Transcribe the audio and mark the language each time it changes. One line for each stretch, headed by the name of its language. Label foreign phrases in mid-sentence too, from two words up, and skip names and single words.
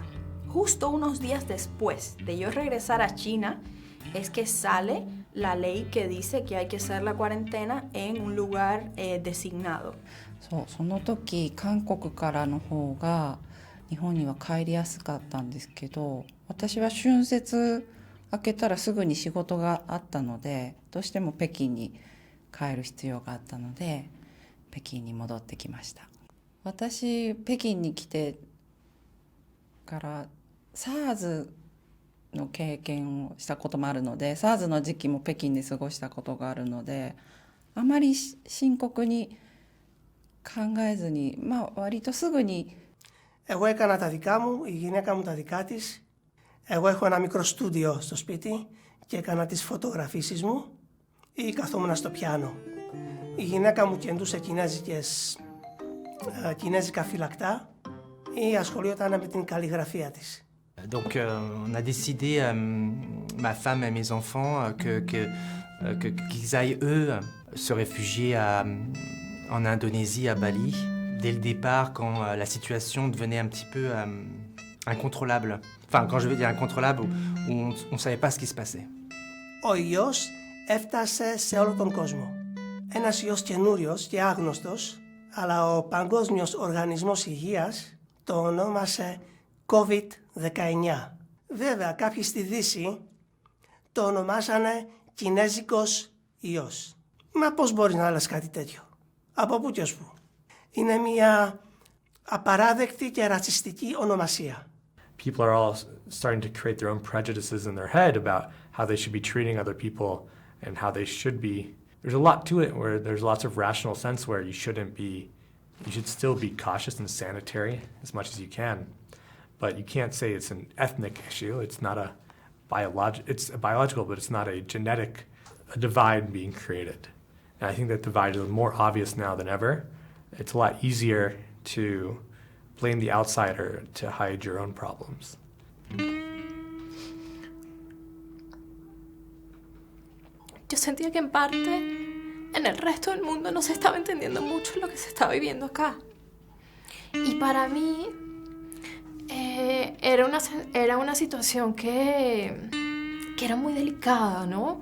Spanish: Justo unos días después de yo regresar a China es que sale la ley que dice que hay que hacer la cuarentena en un lugar designado.
Japanese: その時韓国からの方が日本には帰りやすかったんですけど、私は春節明けたらすぐに仕事があったので、どうしても北京に帰る必要があったので北京に戻ってきました。私北京に来てから SARS の経験をしたこともあるので、 SARS の時期も北京で過ごしたことがあるので、あまり深刻に考えずに、割とすぐに
Greek: Εγώ έκανα τα δικά μου, η γυναίκα μου τα δικά της. Εγώ έχω ένα μικρό στούντιο στο σπίτι και έκανα τις φωτογραφίσεις μου ή καθόμουν στο πιάνο. Η γυναίκα μου κεντούσε κινέζικα φυλακτά ή ασχολιόταν με την καλλιγραφία της.
French: Donc on a décidé, ma femme et mes enfants, qu'ils aillent eux se réfugier en Indonésie, à Bali, dès le départ quand la situation devenait un petit peu incontrôlable. Enfin, quand je veux dire incontrôlable, où on ne savait pas ce qui se passait.
Greek: Ο ιός έφτασε σε όλο τον κόσμο. Ένας ιός καινούριος και άγνωστος, αλλά ο Παγκόσμιος Οργανισμός Υγείας το ονόμασε COVID-19. Βέβαια, κάποιοι στη Δύση το ονομάσανε Κινέζικος ιός. Μα πώς μπορεί να άλλας κάτι τέτοιο? Από πού και ως πού? Είναι μια απαράδεκτη και ρατσιστική ονομασία.
English: People are all starting to create their own prejudices in their head about how they should be treating other people and how they should be. There's a lot to it where there's lots of rational sense where you should still be cautious and sanitary as much as you can. But you can't say it's an ethnic issue. It's not it's a biological, but it's not a genetic divide being created. And I think that divide is more obvious now than ever. It's a lot easier to blame the outsider to hide your own problems.
Spanish: Yo sentía que en parte en el resto del mundo no se estaba entendiendo mucho lo que se estaba viviendo acá. Y para mí era una situación que era muy delicada, ¿no?